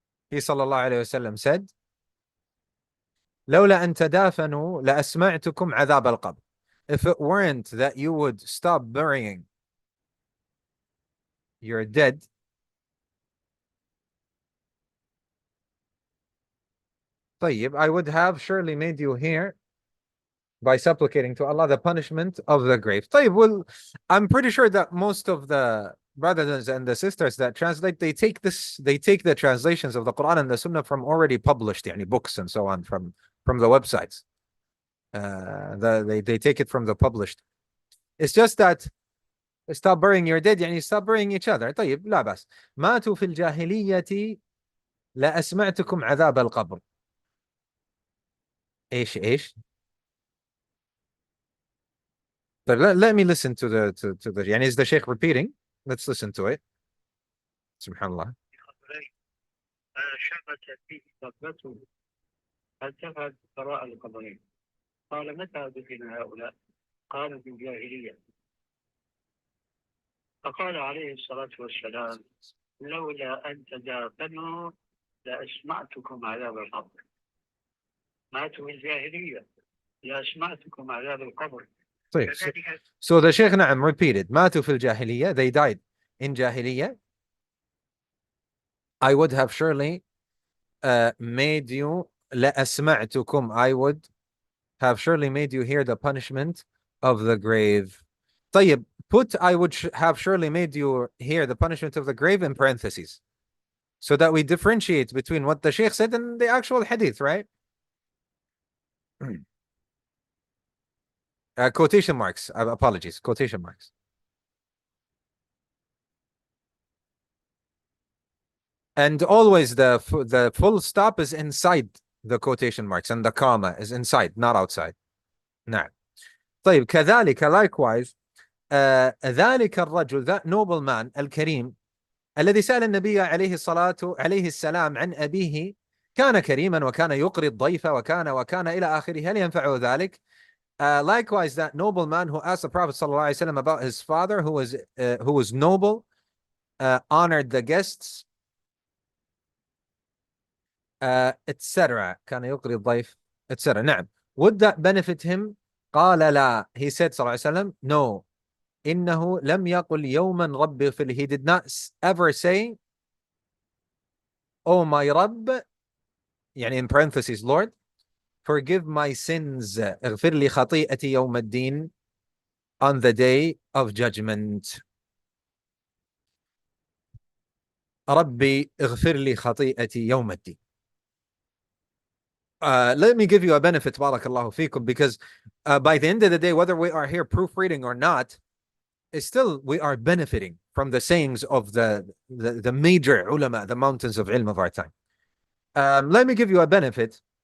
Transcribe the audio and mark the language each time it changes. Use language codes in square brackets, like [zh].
[en] He [ar] صلى الله عليه وسلم [en] said, [ar] لولا أن تدافنوا لأسمعتكم عذاب القبر. [en] If it weren't that you would stop burying your dead, [ar] طيب, [en] I would have surely made you hear by supplicating to Allah the punishment of the grave. [ar] طيب, [en] well, I'm pretty sure that most of the brothers and the sisters that translate, they take the translations of the Quran and the Sunnah from already published [ar] يعني [en] books and so on from the websites. They take it from the published. It's just that stop burying your dead [ar] يعني [en] stop burying each other. [ar] طيب, لا بأس. ماتوا في الجاهلية لأسمعتكم عذاب القبر. ايش طيب, [en] let me listen to the [ar] يعني [en] is the Sheikh repeating? Let's listen to it. [ar] سبحان الله. فشمست به دابته فانتفعت وراء القبرين. قال متى دفن هؤلاء؟ قالوا في الجاهلية. فقال عليه الصلاة والسلام لولا أن تدافنوا لأسمعتكم عذاب القبر. ماتوا في الجاهلية لأسمعتكم عذاب القبر. طيب, [en] so the Sheikh [ar] نعم [en] repeated. [ar] ماتوا في الجاهلية. [en] They died in Jahiliyyah. I would have surely made you [ar] لأسمعتكم. [en] I would have surely made you hear the punishment of the grave. [ar] طيب, [en] put I would have surely made you hear the punishment of the grave in parentheses, so that we differentiate between what the Shaykh said and the actual hadith, right? Quotation marks, apologies, quotation marks. And always the full stop is inside the quotation marks, and the comma is inside, not outside. [ar] نعم. طيب, كذلك, [en] likewise, [ar] ذلك الرجل, [en] that noble man [ar] الكريم الذي سأل النبي عليه السلام عن أبيه كان كريما وكان يقري الضيف وكان إلى آخره هل ينفعه ذلك? [en] Likewise, that noble man who asked the Prophet ﷺ about his father, who was noble, honored the guests, etc. [ar] كان يقري الضيف, [en] etc. [ar] نعم. [en] Would that benefit him? [ar] قال لا. [en] He said, [ar] صلى الله عليه وسلم, [en] no. [ar] إنه لم يقل يوما رب اغفر لي. [en] He did not ever say, oh my Rabb, [ar] يعني [en] in parentheses, Lord, forgive my sins, [ar] اغفر لي خطيئتي يوم الدين, [en] on the day of judgment. [ar] ربي اغفر لي خطيئتي يوم الدين. [en] Let me give you a benefit, barakallahu feekum, because by the end of the day, whether we are here proofreading or not, still we are benefiting from the sayings of the major ulama, the mountains of ilm of our time. Let me give you a benefit.